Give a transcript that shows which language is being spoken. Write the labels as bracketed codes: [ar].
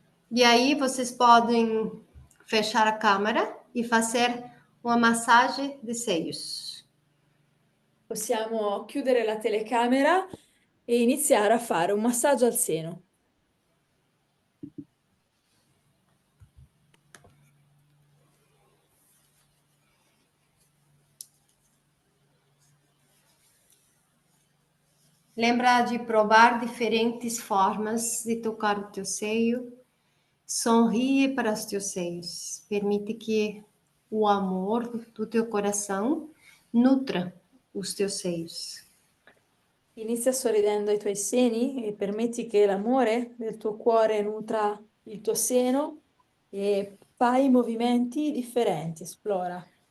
[pt] E aí vocês podem fechar a câmera e fazer uma massagem de seios. [it] Possiamo chiudere la telecamera e iniziare a fare un massaggio al seno. [pt] Lembra de provar diferentes formas de tocar o teu seio. Sorrie para os teus seios. Permite que o amor do teu coração nutra os teus seios. [it] Inizia sorridendo ai tuoi seni e permetti che l'amore del tuo cuore nutra il tuo seno e fai movimenti differenti, esplora.